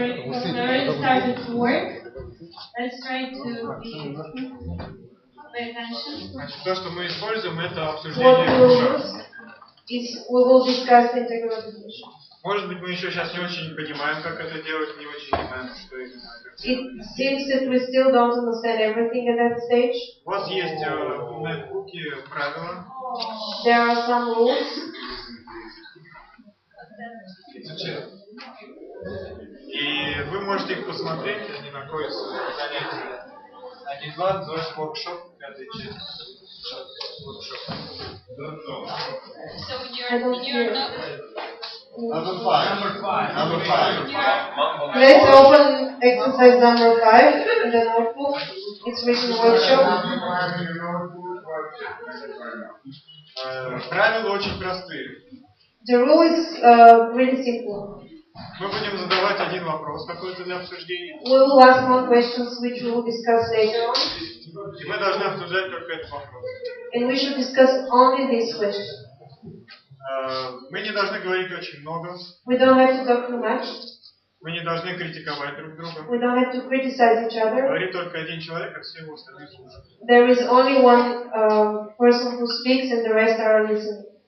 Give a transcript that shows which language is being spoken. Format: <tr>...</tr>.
<en>We already started to work. Let's try to pay attention.</en> <ru>Значит, то, что мы используем, это</ru> <en>What</en> <ru>обсуждение</ru> <en>we will</en> <ru>круга.</ru> <en>use is we will discuss the integral education.</en> <ru>Может быть, мы еще сейчас не очень понимаем, как это делать, не очень знаем, что именно.</ru> <en>It seems that we still don't understand everything at that stage.</en> <ru>У вас есть в нетбуке правила.</ru> <en>There are some rules.</en> <ru>И вы можете их посмотреть, они находятся в занятии 1.2, наш воркшоп, 5-я часть.</ru> <en>So you're Number five. Let's open exercise number 5 in the notebook. It's written workshop.</en> <ru>Правила очень простые.</ru> <en>The rule is really simple.</en> <ru>Мы будем задавать один вопрос какой-то для обсуждения.</ru> <en>We will ask one questions which we will discuss later on.</en> <ru>И мы должны обсуждать только этот вопрос.</ru> <en>And we should discuss only this question.</en> <ru>Мы не должны говорить очень много.</ru> <en>We don't have to talk too much.</en> <ru>Мы не должны критиковать друг друга.</ru> <en>We don't have to criticize each other.</en> <ru>Говорит только один человек, а все его остальные слушают.</ru> <en>There is only one person who speaks and the rest are listening.</en>